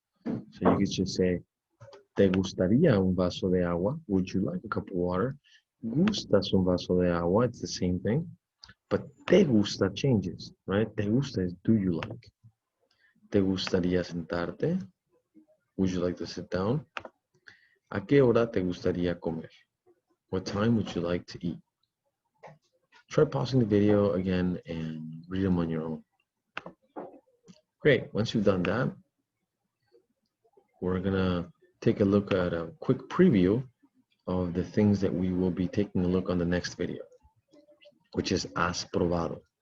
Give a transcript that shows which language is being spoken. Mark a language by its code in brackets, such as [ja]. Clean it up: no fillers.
[es] So you could just say, ¿te gustaría un vaso de agua? [en] Would you like a cup of water? [es] ¿Gustas un vaso de agua? It's the same thing. But te gusta changes, right? Te gusta is do you like? ¿Te gustaría sentarte? [en] Would you like to sit down? [es] ¿A qué hora te gustaría comer? [en] What time would you like to eat? Try pausing the video again and read them on your own. Great. Once you've done that, we're going to take a look at a quick preview of the things that we will be taking a look on the next video, which is has probado.